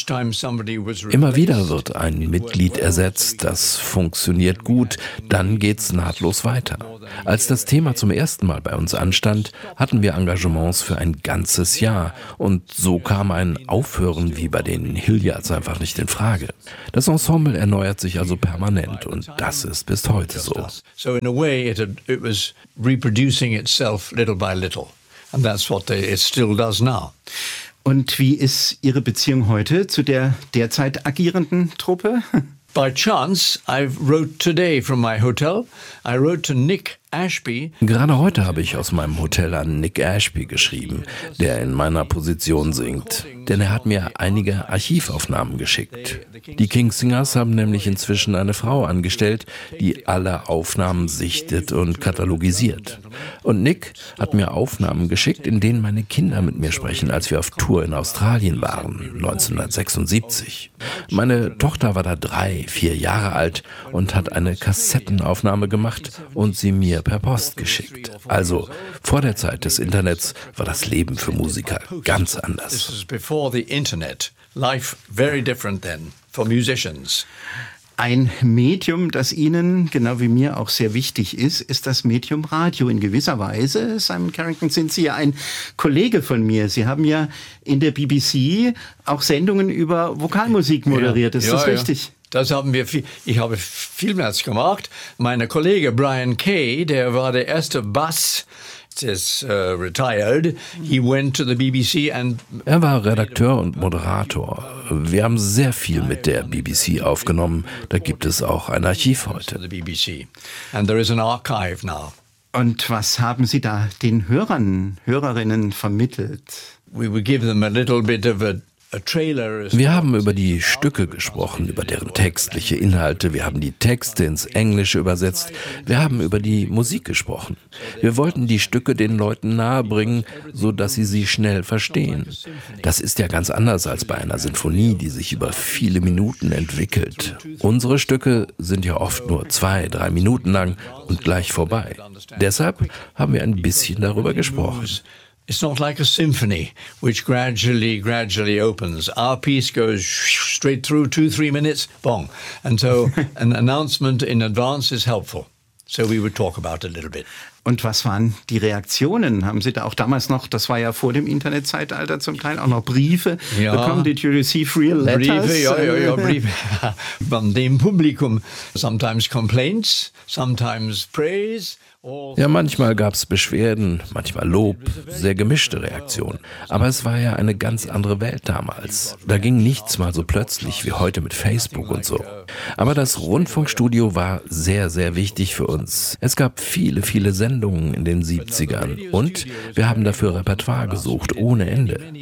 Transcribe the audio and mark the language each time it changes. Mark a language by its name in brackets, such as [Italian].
[German] Immer wieder wird ein Mitglied ersetzt, das funktioniert gut, dann geht's nahtlos weiter. Als das Thema zum ersten Mal bei uns anstand, hatten wir Engagements für ein ganzes Jahr und so kam ein Aufhören wie bei den Hilliards einfach nicht in Frage. Das Ensemble erneuert sich also permanent und das ist bis heute so. [English] So in a way it was reproducing itself little by little and that's what it still does now. [German] Und wie ist Ihre Beziehung heute zu der derzeit agierenden Truppe? [English] By chance, I wrote today from my hotel. I wrote to Nick Ashby. [German] Gerade heute habe ich aus meinem Hotel an Nick Ashby geschrieben, der in meiner Position singt. Denn er hat mir einige Archivaufnahmen geschickt. Die Kingsingers haben nämlich inzwischen eine Frau angestellt, die alle Aufnahmen sichtet und katalogisiert. Und Nick hat mir Aufnahmen geschickt, in denen meine Kinder mit mir sprechen, als wir auf Tour in Australien waren, 1976. Meine Tochter war da 3, 4 Jahre alt und hat eine Kassettenaufnahme gemacht und sie mir per Post geschickt. Also vor der Zeit des Internets war das Leben für Musiker ganz anders. [English] This is before the Internet. Life very different then for musicians. [German] Ein Medium, das Ihnen, genau wie mir, auch sehr wichtig ist, ist das Medium Radio. In gewisser Weise, Simon Carrington, sind Sie ja ein Kollege von mir. Sie haben ja in der BBC auch Sendungen über Vokalmusik moderiert. Ist das richtig? Ja. Das haben wir ich habe vielmals gemacht. Mein Kollege Brian Kay, der war der erste Bass, retired. [English] He went to the BBC and [German] er war Redakteur und Moderator. Wir haben sehr viel mit der BBC aufgenommen. Da gibt es auch ein Archiv heute. [English] And there is an archive now. [German] Und was haben Sie da den Hörern, Hörerinnen vermittelt? [English] We would give them a little bit of a. [German] Wir haben über die Stücke gesprochen, über deren textliche Inhalte. Wir haben die Texte ins Englische übersetzt. Wir haben über die Musik gesprochen. Wir wollten die Stücke den Leuten nahebringen, so dass sie sie schnell verstehen. Das ist ja ganz anders als bei einer Sinfonie, die sich über viele Minuten entwickelt. Unsere Stücke sind ja oft nur 2, 3 Minuten lang und gleich vorbei. Deshalb haben wir ein bisschen darüber gesprochen. [English] It's not like a symphony, which gradually opens. Our piece goes straight through 2-3 minutes, bong. And so an announcement in advance is helpful. So we would talk about it a little bit. [German] Und was waren die Reaktionen? Haben Sie da auch damals noch, das war ja vor dem Internetzeitalter zum Teil, auch noch Briefe bekommen? [English] Did you receive real letters? [German] Briefe. Von dem Publikum. [English] Sometimes complaints, sometimes praise. [German] Ja, manchmal gab es Beschwerden, manchmal Lob, sehr gemischte Reaktionen. Aber es war ja eine ganz andere Welt damals. Da ging nichts mal so plötzlich wie heute mit Facebook und so. Aber das Rundfunkstudio war sehr, sehr wichtig für uns. Es gab viele, viele Sendungen in den 70ern und wir haben dafür Repertoire gesucht, ohne Ende.